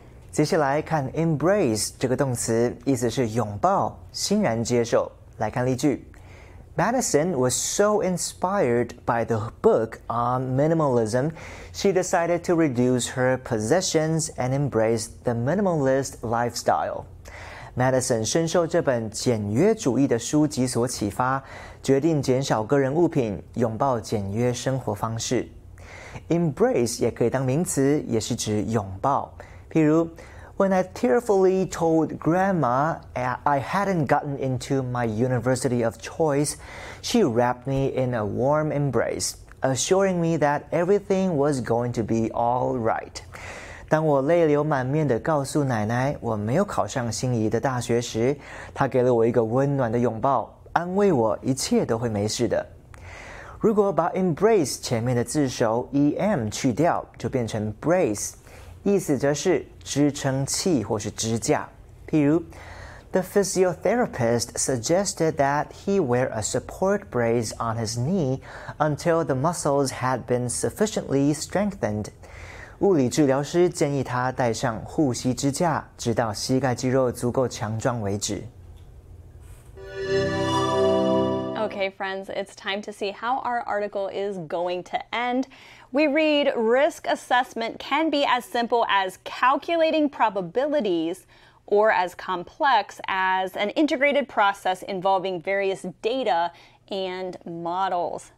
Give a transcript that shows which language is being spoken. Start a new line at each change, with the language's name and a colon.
Chinese: 接下来看 embrace 这个动词，意思是拥抱、欣然接受。来看例句
English: Madison was so inspired by the book on minimalism, she decided to reduce her possessions and embrace the minimalist lifestyle.
Chinese: Madison 深受这本简约主义的书籍所启发，决定减少个人物品，拥抱简约生活方式。 Embrace 也可以当名词，也是指拥抱。譬如
English: When I tearfully told Grandma I hadn't gotten into my university of choice, she wrapped me in a warm embrace, assuring me that everything was going to be all right.
Chinese: 当我泪流满面地告诉奶奶我没有考上心仪的大学时，她给了我一个温暖的拥抱，安慰我一切都会没事的。如果把 embrace 前面的字首 em 去掉，就变成 brace， 意思则是支撑器或是支架。譬如
English: The physiotherapist suggested that he wear a support brace on his knee until the muscles had been sufficiently strengthened.
Chinese: 物理治疗师建议他戴上护膝支架，直到膝盖肌肉足够强壮为止。
English: Okay, friends, it's time to see how our article is going to end. We read, risk assessment can be as simple as calculating probabilities or as complex as an integrated process involving various data and models.